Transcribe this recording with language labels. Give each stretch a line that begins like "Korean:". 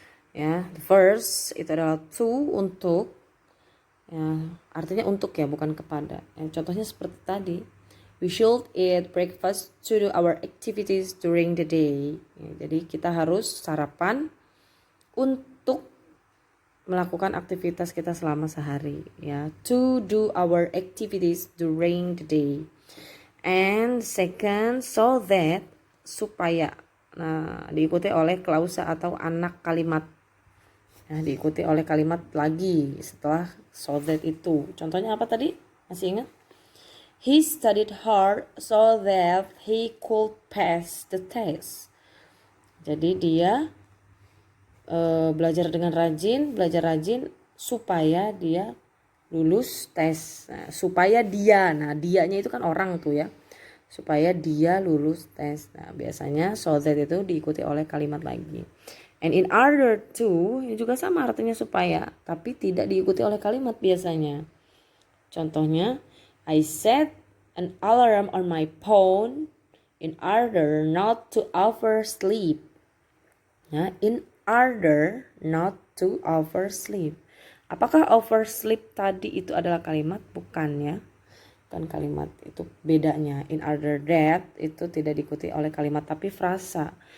Indonesian: Ya, the first itu adalah to, untuk. Ya, artinya untuk ya, bukan kepada. Ya, contohnya seperti tadi.
English: We should eat breakfast to do our activities during the day.
Indonesian: Ya, jadi kita harus sarapan untuk melakukan aktivitas kita selama sehari, ya.
English: To do our activities during the day. And second, so that, supaya.
Indonesian: Nah, diikuti oleh klausa atau anak kalimat. Nah, diikuti oleh kalimat lagi setelah so that itu. Contohnya apa tadi? Masih ingat?
English: He studied hard so that he could pass the test.
Indonesian: Jadi dia belajar rajin supaya dia lulus tes. Nah, supaya dia, nah dianya itu kan orang tuh ya, supaya dia lulus tes. Nah, biasanya so that itu diikuti oleh kalimat lagi. And in order to ini juga sama artinya supaya, tapi tidak diikuti oleh kalimat biasanya. Contohnya,
English: I set an alarm on my phone in order not to oversleep. Nah, in order not to oversleep.
Indonesian: Apakah oversleep tadi itu adalah kalimat? Bukan ya. Bukan kalimat, itu bedanya. In order that itu tidak diikuti oleh kalimat tapi frasa.